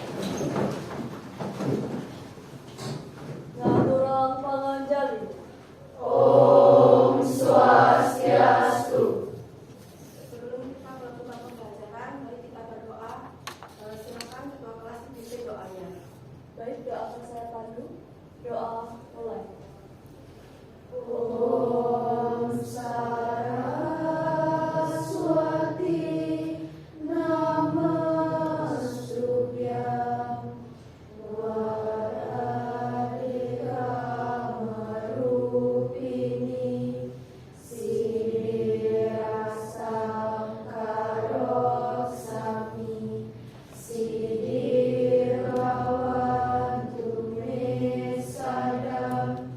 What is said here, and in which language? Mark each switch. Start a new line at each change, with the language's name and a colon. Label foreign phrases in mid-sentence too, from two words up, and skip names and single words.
Balinese: Ngaturang panganjali. Om Swastiastu.
Indonesian: Sebelum kita melakukan pembelajaran, mari kita berdoa. Silakan ketua kelas dipimpin doanya. Baik, doa akan saya pandu. Doa mulai.
Sanskrit: ॐ सरस्वति नमस्तुभ्यं वरदे कामरूपिणि सिद्धिरारम्भं करिष्यामि सिद्धिर्भवतु मे सदा.